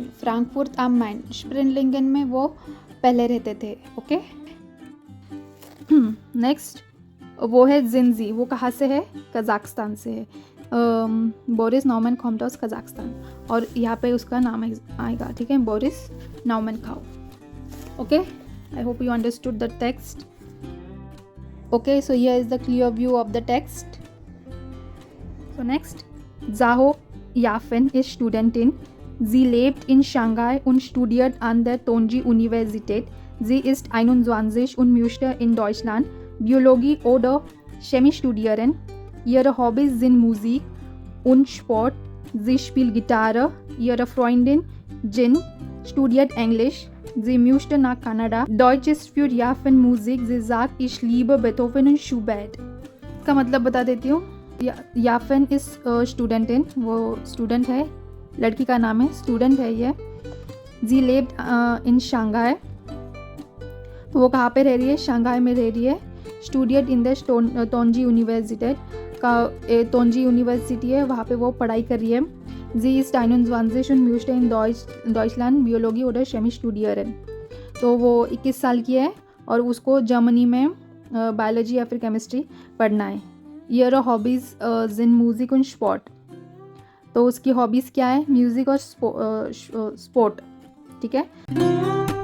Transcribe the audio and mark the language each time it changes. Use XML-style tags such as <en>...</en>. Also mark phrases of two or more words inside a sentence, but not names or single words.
<hi>फ्रैंकफर्ट am Main स्प्रिनलिंगन में वो पहले रहते थे, ओके। नेक्स्ट वो है जिनजी। वो कहाँ से है? कजाकिस्तान से है। बोरिस नॉमनखाउ कजाकिस्तान, और यहाँ पे उसका नाम आएगा, ठीक है, बोरिस नॉमनखाउ, ओके।</hi> <en>I hope you understood the text. Okay, so here is the clear view of the text. So next,</en> <de>Zaho Yafen ist Studentin. Sie lebt in Shanghai und studiert an der Tongji Universität. Sie ist 21 und möchte in Deutschland Biologie oder Chemie studieren. Ihre Hobbys sind Musik und Sport. Sie spielt Gitarre. Ihre Freundin Jin studiert Englisch. Sie möchte nach Kanada. Deutsch ist für Yafen Musik. Sie sagt, ich liebe Beethoven und Schubert।</de> <hi>का मतलब बता देती हूँ। याफन</hi> <de>ist Studentin,</de> <hi>वो स्टूडेंट है, लड़की का नाम है, स्टूडेंट है ये।</hi> <de>Sie lebt in</de> <hi>शंघाई, तो वो कहाँ पे रह रही है? शंघाई में रह रही है।</hi> <de>studiert an der</de> <hi>तोंजी यूनिवर्सिटी का, तोंजी यूनिवर्सिटी है, वहाँ पे वो पढ़ाई कर रही है।</hi> <de>Sie ist 21 und möchte in Deutschland Biologie oder Chemie studieren।</de> <hi>तो वो 21 साल की है और उसको जर्मनी में बायोलॉजी या फिर केमिस्ट्री पढ़ना है।</hi> <de>Ihre Hobbys sind Musik und Sport।</de> <hi>तो उसकी हॉबीज़ क्या है? म्यूज़िक और स्पोर्ट, ठीक है।</hi>